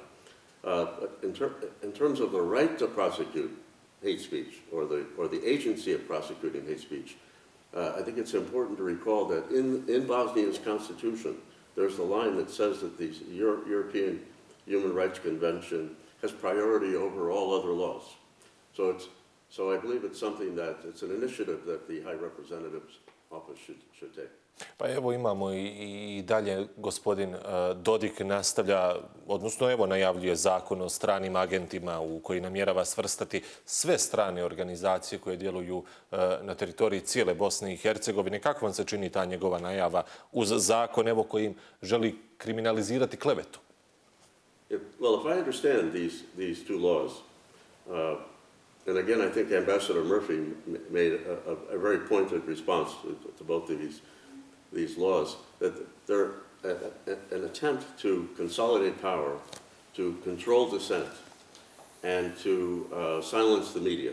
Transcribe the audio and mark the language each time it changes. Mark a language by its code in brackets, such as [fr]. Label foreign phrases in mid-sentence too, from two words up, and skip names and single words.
[en] But in terms of the right to prosecute hate speech or the agency of prosecuting hate speech, I think it's important to recall that in Bosnia's constitution, there's a line that says that the European Human Rights Convention has priority over all other laws. So I believe it's something it's an initiative that the High Representative's office should take. [bs] Pa evo imamo i dalje gospodin Dodik nastavlja, odnosno evo najavljuje zakon o stranim agentima u koji namjerava svrstati sve strane organizacije koje djeluju na teritoriji cijele Bosne i Hercegovine. Kako vam se čini ta njegova najava uz zakon evo kojim želi kriminalizirati klevetu? [en] Well, if I understand these two laws, and again I think Ambassador Murphy made a very pointed response to both of these laws, that they're an attempt to consolidate power, to control dissent, and to silence the media.